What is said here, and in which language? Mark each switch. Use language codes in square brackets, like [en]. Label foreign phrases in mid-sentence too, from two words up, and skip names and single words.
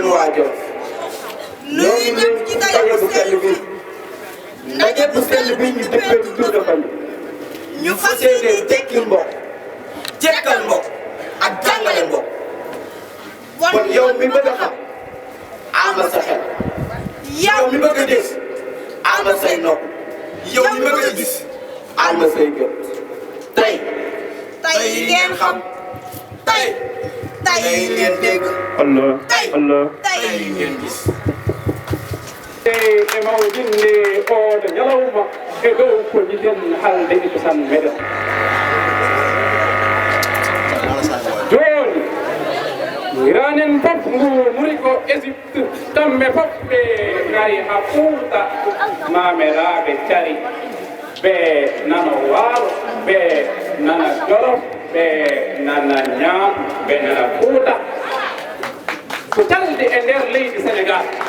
[wo] waa Jolof nuyu ñëpp ci ndaje bu sell bi ndaje bu sell bi ñu dëppee ci Tour de Famille ñu fas yéene tekkil mbokk jekkal mbokk ak jàngale mbokk kon yow mi bëgg a xam amal sa xel yow mi bëgg a gis amal say nopp yow mi bëgg a gis amal say gët tey ngeen xam tey ngeen dégg Allah tey Allah ngeen gis [ff] e mawɗinde oɗo ñalawma e dow ko jiɗen halde e cosan meɗen joni iranen fof ngu muri ko égypte kamɓe fof ɓe gari ha fuuta mameraɓe cari ɓe nana waalo ɓe nana jolof ɓe nana ñaam ɓe nana fuuta ko calde e nder leydi sénégal